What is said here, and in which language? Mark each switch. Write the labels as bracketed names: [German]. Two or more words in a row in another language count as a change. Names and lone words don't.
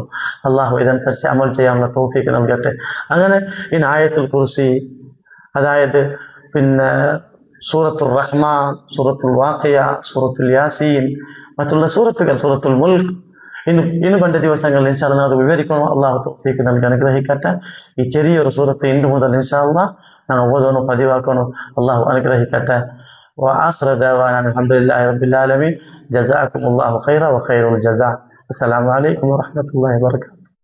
[Malayalam] അള്ളാഹു ഇതനുസരിച്ച് അമൽ ചെയ്യാനുള്ള തൗഫീഖ് നൽകട്ടെ. അങ്ങനെ ഈ ആയത്തുൽ കുർസി, അതായത് സൂറത്തുൽ റഹ്മാൻ, സൂറത്തുൽ വാഖിയ, സൂറത്തുൽ യാസീൻ, മറ്റുള്ള സൂറത്തുകൾ, സൂറത്തുൽ മുൽക്ക്, ഇനി പണ്ട ദിവസങ്ങളിൽ [Arabic] إن شاء الله [Malayalam] അത് വിവരിക്കണം. അള്ളാഹു തൗഫീഖ് നൽകി അനുഗ്രഹിക്കട്ടെ. ഈ ചെറിയൊരു സൂറത്ത് ഇന്ന് മുതൽ [Arabic] إن شاء الله [Malayalam] ഞങ്ങൾ ഓതണം, പതിവാക്കണം. അള്ളാഹു അനുഗ്രഹിക്കട്ടെ. [Arabic] وآخر دعوانا الحمد لله رب العالمين. جزاكم الله خيرا وخير الجزاء. السلام عليكم ورحمة الله وبركاته.